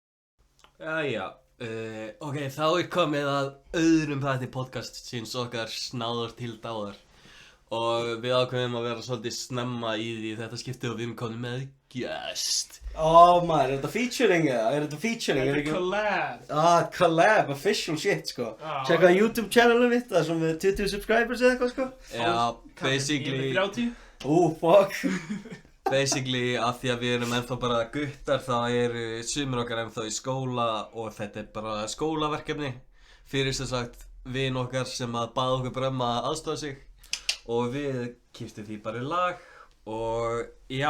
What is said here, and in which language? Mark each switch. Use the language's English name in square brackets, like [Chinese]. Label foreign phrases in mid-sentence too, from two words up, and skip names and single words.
[Icelandic] Ok, þá er komið að öðrum þætti podcast síns okkar snáðar til dáðar og við ákveðum að vera svolítið snemma í því þetta skiptið og við erum komin með gest. Maður, er þetta featuring eða? Þetta er collab. [English] Collab, official shit sko. [Icelandic] Checka YouTube channelum mitt, það er svona með 20 subscribers eða eitthvað sko. Já, basically. 30. Fuck. Basically, af því að við erum ennþá bara guttar þá eru sumir okkar ennþá í skóla og þetta er bara skólaverkefni fyrir sem sagt vin okkar sem að bað okkur bara að aðstofa sig og við kiptum því bara í lag og já.